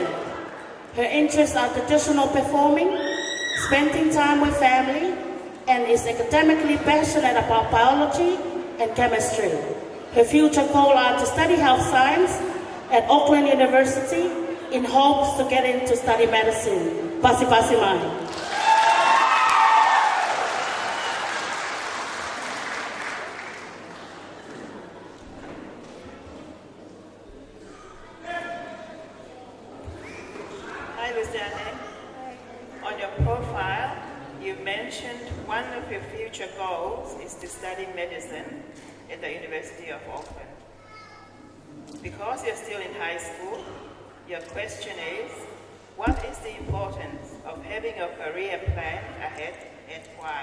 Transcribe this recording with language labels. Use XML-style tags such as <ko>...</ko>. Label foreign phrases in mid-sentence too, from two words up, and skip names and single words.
<en>Her interests are traditional performing, spending time with family, and is academically passionate about biology and chemistry. Her future goals are to study health science, at Auckland University in hopes to get into study medicine.</en> <to>Pasi mai.</to> <en>Hi, Luciane. On your profile, you mentioned one of your future goals is to study medicine at the University of Auckland. Because you're still in high school, your question is, what is the importance of having a career plan ahead and why?</en>